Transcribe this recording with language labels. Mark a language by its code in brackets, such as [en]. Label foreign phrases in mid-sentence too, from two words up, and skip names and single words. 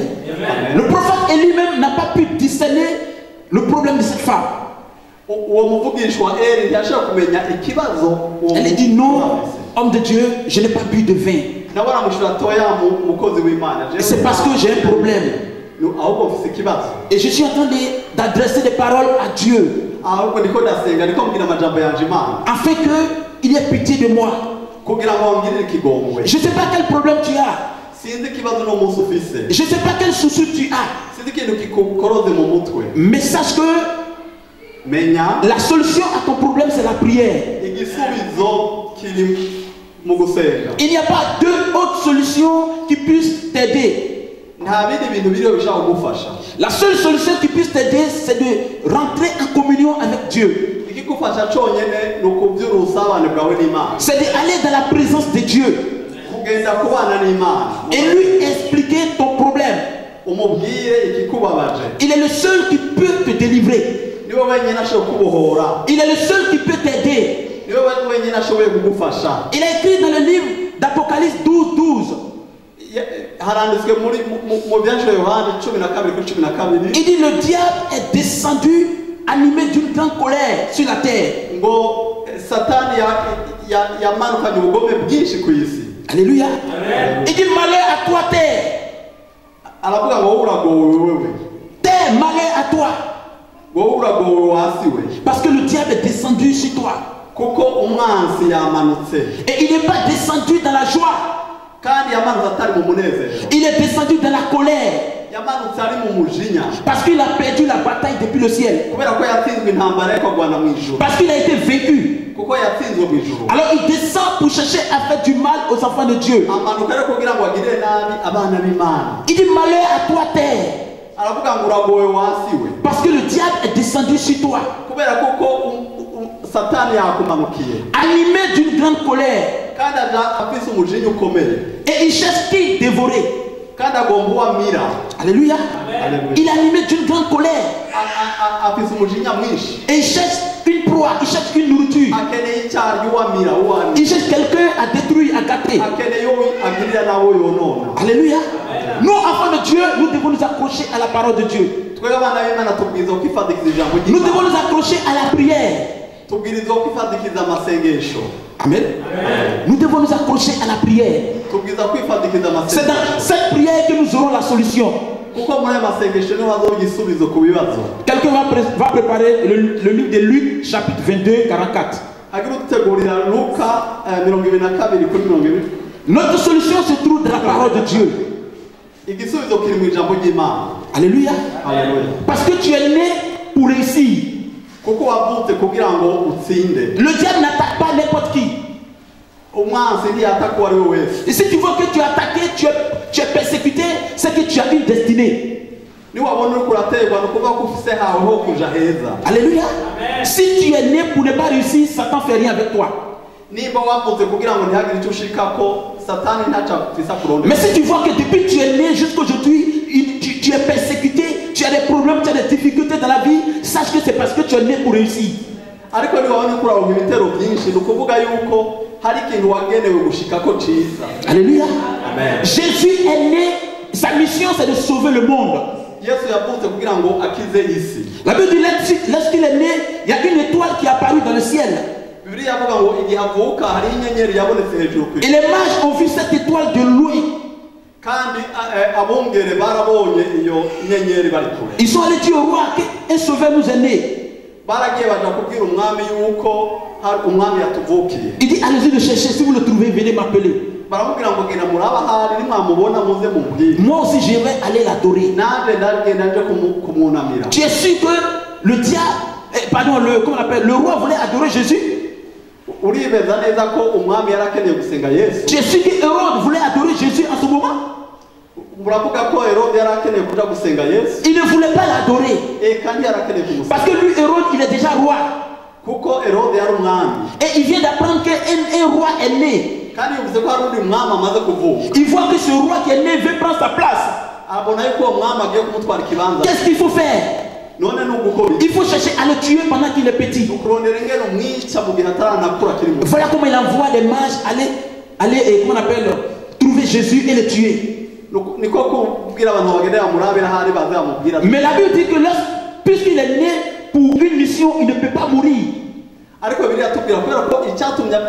[fr] Le prophète Élie-même n'a pas pu discerner le problème de cette femme. Elle a dit non, homme de Dieu, je n'ai pas bu de vin. C'est parce que j'ai un problème. [rn] ahubwo mfise ikibazo [fr] Et je suis en train d'adresser des paroles à Dieu. [rn] ahubwo ndiko ndasenga ndiko mbwira amajambo yanje Imana [fr] Afin qu'il ait pitié de moi. [rn] kugira ngo wangirire ikigongwe. [fr] Je ne sais pas quel problème tu as. [rn] Sinzi ikibazo no munsi ufise. [fr] Je ne sais pas quel souci tu as. [rn] Sinzi ikintu kikukoroze mu mutwe. [fr] Mais sache que [rn] menya [fr] la solution à ton problème, c'est la prière. [rn] igisubizo kiri mu gusenga. [fr] Il n'y a pas deux autres solutions qui puissent t'aider. [rn] Nta bindi bintu biriho bishaka kugufasha. [fr] La seule solution qui puisse t'aider, c'est de rentrer en communion avec Dieu. [rn] Ikigufasha cyonyine ni ukubyura ubusabane bwawe n'Imana. [fr] C'est d'aller dans la présence de Dieu [rn] Kugenda kubana n'Imana. [fr] et lui expliquer ton problème. [rn] Umubwire ikikubabaje. [fr] Il est le seul qui peut te délivrer. [rn] Niwe wenyine ashobora kubohora. [fr] Il est le seul qui peut t'aider. [rn] Niwe wenyine ashoboye kugufasha. [fr] Il a écrit dans le livre d'Apocalypse 12:12. [rn] Haranditswe mu byanditswe Yohana 12:12. [fr] Il dit le diable est descendu animé d'une grande colère sur la terre. [rn] Ngo Satani yamanukanye ubugome bwinshi ku isi. [fr] Alléluia. Il dit malheur à toi terre. [rn] Aravuga ngo wowe uragowe wewe. [fr] Terre, malheur à toi. [rn] Wowe uragowe wasiwe. [fr] Parce que le diable est descendu sur toi. [rn] Kuko umwanzi yamanutse. [fr] Et il n'est pas descendu dans la joie. [rn] Kandi yamanutse atari mu munezero. [fr] Il est descendu dans la colère. [rn] Yamanutse ari mu mujinya. [fr] Parce qu'il a perdu la bataille depuis le ciel. [rn] Kubera ko yatsinzwe intambara yo kurwana mu ijuru. [fr] Parce qu'il a été vaincu. [rn] Kuko yatsinzwe mu ijuru. [fr] Alors il descend pour chercher à faire du mal aux enfants de Dieu. [rn] Amanuka rero kugira ngo agirire nabi abana b'Imana. [fr] Il dit malheur à toi terre. [rn] Aravuga ngo uragowe wasiwe. [fr] Parce que le diable est descendu sur toi. [rn] Kubera kuko Satani yakumanukiye. [fr] Animé d'une grande colère. [rn] Kandi afise umujinya ukomeye. [fr] Et il cherche qui dévorer. [rn] Kandi agomba uwamira. [fr] Alléluia. Alléluia. Il est animé d'une grande colère. [rn] Afise umujinya mwinshi. [fr] Et il cherche une proie, il cherche une nourriture. [rn] Akeneye icyaryo uwamira uwamira. [fr] Il cherche quelqu'un à détruire, à gâter. [rn] Akeneye agirira nawe yonona. [fr] Alléluia. Nous, enfants de Dieu, nous devons nous accrocher à la parole de Dieu. [rn] Twebwe abana b'Imana tubwirizwa kwifadikiza ijambo [fr] Nous [rn] ry'Imana. [fr] devons nous accrocher à la prière. [rn] Tubwirizwa kwifadikiza amasengesho. Amen. [fr] Nous devons nous accrocher à la prière. [rn] Tubwirizwa kwifadikiza [fr] C'est [rn] amasengesho. [fr] dans cette prière que nous aurons la solution. [rn] Kuko muri ayo masengesho niho hazaho igisubizo ku bibazo. [fr] Quelqu'un va préparer le livre de Luc, chapitre 22, 44. [rn] Hagira udutegurira Luka 22:20. [fr] Notre solution se trouve dans la parole de Dieu. [rn] Igisubizo kiri mu ijambo ry'Imana. [fr] Alléluia. [rn] Haleluya. [fr] Parce que tu es né pour réussir. [rn] Kuko wavutse kugira ngo utsinde. [fr] Le diable n'attaque pas n'importe qui. [rn] Umwanzi ntiyataka uwo ari we wese. [fr] Et si tu vois que tu es attaqué, tu es persécuté, c'est que tu as une destinée. [rn] Niwabona uriko uraterwa ni ukuvuga ko ufise hawe ho kuja heza. [fr] Alléluia. Si tu es né pour ne pas réussir, Satan ne fait rien avec toi. [rn] Nimba wavutse kugira ngo ntihagire icyo ushikako Satani ntacyo afise kurondera. [fr] Mais si tu vois que depuis que tu es né jusqu'aujourd'hui, tu es persécuté, tu as des problèmes, tu as des difficultés dans la vie, sache que c'est parce que tu es né pour réussir. [rn] Ariko niwabona ko uraronka ibitero byinshi ni ukuvuga yuko hari ikintu wagenewe gushikako ciza. [fr] Alléluia. Amen. Jésus est né, sa mission c'est de sauver le monde. [rn] Yesu yavutse kugira ngo akize isi. [fr] La Bible dit lorsqu'il est né, il y a une étoile qui est apparue dans le ciel. [rn] Bibiliya yavuga ngo igihe avuka hari inyenyeri yabonetse hejuru ku [fr] Et [rn] isi. [fr] les mages ont vu cette étoile de loin. [rn] Kandi abungere barabonye iyo nyenyeri bari kure. [fr] Ils sont allés dire au roi qu'un sauveur nous est né. [rn] Baragiye baja kubwira umwami yuko hari umwami yatuvukiye. [fr] Il dit allez-y le chercher, si vous le trouvez, venez m'appeler. [rn] Baramubwira ngo genda muraba hari nimwamubona muze mumbwire. [fr] Moi aussi j'aimerais aller l'adorer. [rn] Nanje ndagenda nje kumwunamira. [fr] Tu es sûr que le diable, comment on appelle, le roi voulait adorer Jésus? [rn] Uribeza neza ko umwami yarakeneye gusenga Yesu. [fr] Tu es sûr que Hérode voulait adorer Jésus en ce moment? [rn] Muravuga ko Herode yarakeneye kuja gusenga Yesu. [fr] Il ne voulait pas l'adorer. [rn] Kandi yarakeneye kumusenga. [fr] Parce que lui, Hérode, il est déjà roi. [rn] Kuko Herode yari umwami. [fr] Et il vient d'apprendre qu'un roi est né. [rn] Kandi yumvise ko hari undi mwami amaze kuvuka. [fr] Il voit que ce roi qui est né veut prendre sa place. [rn] Abona yuko uwo mwami agiye kumutwara ikibanza. [fr] Qu'est-ce qu'il faut faire? [rn] None ni ugukora iki? [fr] Il faut chercher à le tuer pendant qu'il est petit. [rn] Ukurondera ingene umwica mu gihe ataranakura akiri muto. [fr] Voilà comment il envoie les mages aller comment on appelle, trouver Jésus et le tuer. [rn] Niko kubwira abantu bagendera murabira hari bazamubwira. [fr] Mais la Bible dit que puisqu'il est né pour une mission, il ne peut pas mourir. [rn] Ariko Bibiliya tubwira kubera ko icyatumye avuka ari